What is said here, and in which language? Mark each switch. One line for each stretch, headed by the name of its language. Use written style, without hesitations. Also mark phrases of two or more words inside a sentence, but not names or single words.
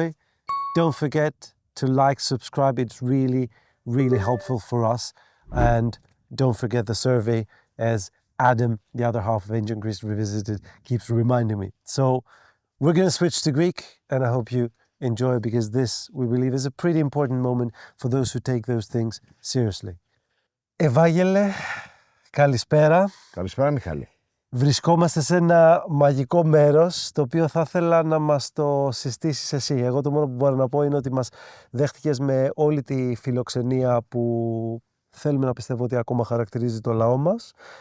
English: Don't forget to like, subscribe. It's really, really helpful for us. And don't forget the survey, as Adam, the other half of Ancient Greece Revisited, keeps reminding me. So we're going to switch to Greek, and I hope you enjoy, because this, we believe, is a pretty important moment for those who take those things seriously.
Greek: Ευάγγελε, καλησπέρα. Καλησπέρα, Μιχάλη. Βρισκόμαστε σε ένα μαγικό μέρος, το οποίο θα ήθελα να μας το συστήσεις εσύ. Εγώ το μόνο που μπορώ να πω είναι ότι μας δέχτηκες με όλη τη φιλοξενία που θέλουμε να πιστεύω ότι ακόμα χαρακτηρίζει το λαό μας.